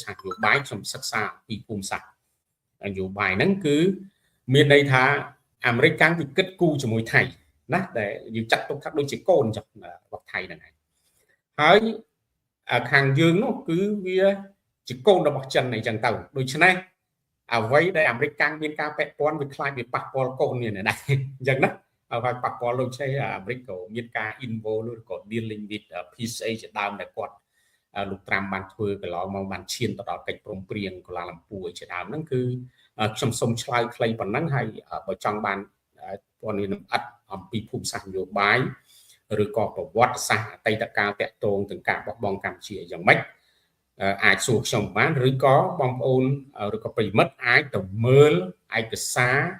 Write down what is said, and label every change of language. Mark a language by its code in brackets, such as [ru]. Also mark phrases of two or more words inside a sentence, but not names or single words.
[km] សាស្ត្រនយោបាយខ្ញុំសិក្សាពីភូមិសាស្ត្រនយោបាយហ្នឹងគឺមានន័យថាអាមេរិកកាំងវាគិតគូរជាមួយថៃណាដែលយើងចាត់ទុកថាដូចជាកូនចឹងរបស់ថៃហ្នឹងឯងហើយខាងយើងនោះគឺវាជាកូនរបស់ចិនអីចឹងទៅ ដូច្នេះអ្វីដែលអាមេរិកកាំងមានការពាក់ព័ន្ធវាខ្លាចវាប៉ះពាល់កូនមានដែរអញ្ចឹងណាហើយប៉ះពាល់ដូចជាអាមេរិក ក៏មានការ involve ឬក៏ [en] dealing with PCA [km] ជាដើមដែលគាត់លោកត្រាំបានធ្វើកន្លងមកបានឈានទៅដល់កិច្ចព្រមព្រៀងកូឡាឡាំពូជាដើមហ្នឹងគឺខ្ញុំសូមឆ្លើយខ្លីប៉ុណ្ណឹងហើយបើចង់បានព័ត៌មានលម្អិតអំពីភូមិសាស្ត្រនយោបាយឬក៏ប្រវត្តិសាស្ត្រអតីតកាលតាក់ទងទាំងការបោះបង់កម្ពុជាយ៉ាងម៉េចអាចសួរខ្ញុំបានឬក៏បងប្អូនឬក៏ប្រិមិត្តអាចទៅមើលឯកសារ